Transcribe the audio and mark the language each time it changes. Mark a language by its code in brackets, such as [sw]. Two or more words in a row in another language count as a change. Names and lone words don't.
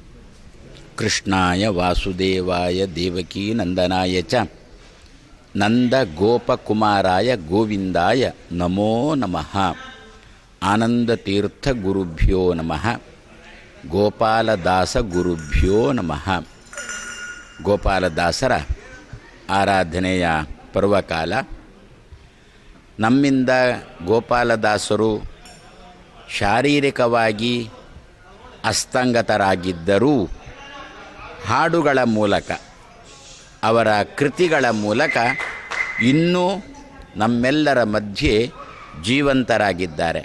[sa] ಕೃಷ್ಣಾಯ ವಾಸುದೇವಾಯ ದೇವಕೀ ನಂದನಾಯ ಚ ನಂದ ಗೋಪಕುಮಾರಾಯ ಗೋವಿಂದಾಯ ನಮೋ ನಮಃ. ಆನಂದತೀರ್ಥ ಗುರುಭ್ಯೋ ನಮಃ. ಗೋಪಾಲದಾಸ ಗುರುಭ್ಯೋ ನಮಃ. [kn] ಗೋಪಾಲದಾಸರ ಆರಾಧನೆಯ ಪರ್ವಕಾಲ. ನಮ್ಮಿಂದ ಗೋಪಾಲದಾಸರು ಶಾರೀರಿಕವಾಗಿ ಅಸ್ತಂಗತರಾಗಿದ್ದರೂ ಹಾಡುಗಳ ಮೂಲಕ ಅವರ ಕೃತಿಗಳ ಮೂಲಕ ಇನ್ನೂ ನಮ್ಮೆಲ್ಲರ ಮಧ್ಯೆ ಜೀವಂತರಾಗಿದ್ದಾರೆ.